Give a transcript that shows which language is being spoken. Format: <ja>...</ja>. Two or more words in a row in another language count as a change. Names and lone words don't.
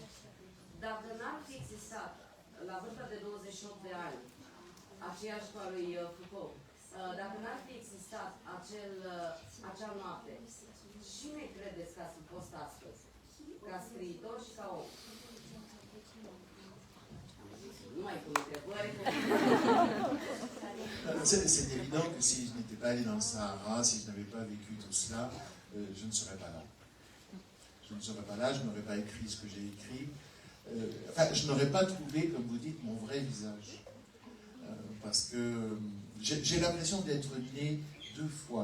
<ro>Dacă n-ar fi existat, la vârsta de 28 de ani, aceeași ca lui Foucault, dacă n-ar fi existat acea noapte, cine credeți că ați fi fost astăzi? Ca scriitor și ca om? Nu mai pun întrebări.</ro> <fr>C'est évident que si je n'étais pas allé dans le Sahara, si je n'avais pas vécu tout cela, je ne serais pas là. Je ne serais pas là, je n'aurais pas écrit ce que j'ai écrit. Enfin, je n'aurais pas trouvé, comme vous dites, mon vrai visage. Parce que j'ai l'impression d'être né deux fois.</fr>